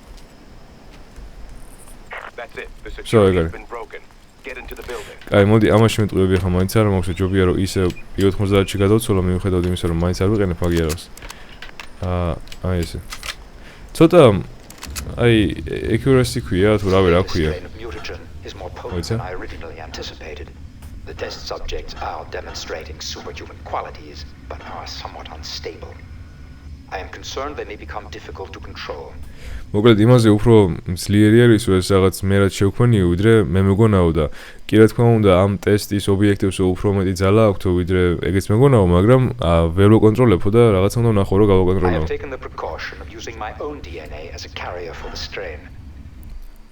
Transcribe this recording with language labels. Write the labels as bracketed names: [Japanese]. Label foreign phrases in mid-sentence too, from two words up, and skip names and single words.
[Georgian] შევეგარი. აი მოდი ამაში მეტყუები ხა მაინც არ მაქვს ჯობია რომ ისე i90-ში გადავცვალო მიუხედავად იმისა რომ მაინც არ ვიყენებ აგიარავს. აი ესე. ცოტა აი accuracy ქვია თუ რავი რა ქვია. [English] The test subjects are demonstrating superhuman qualities but are somewhat unstable. I am concerned they may become difficult to control. [Georgian] მოკლედ იმაზე უფრო ძლიერი არის ეს რაღაც მე რაც შევქმნიო ვიდრე მე მეგონაო და კი რა თქმა უნდა ამ ტესტის ობიექტებს უფრო მეტი ძალა აქვს ვიდრე ეგეც მეგონაო მაგრამ ვერ ვაკონტროლებო და რაღაცა უნდა ვნახო რომ გავაკონტროლო.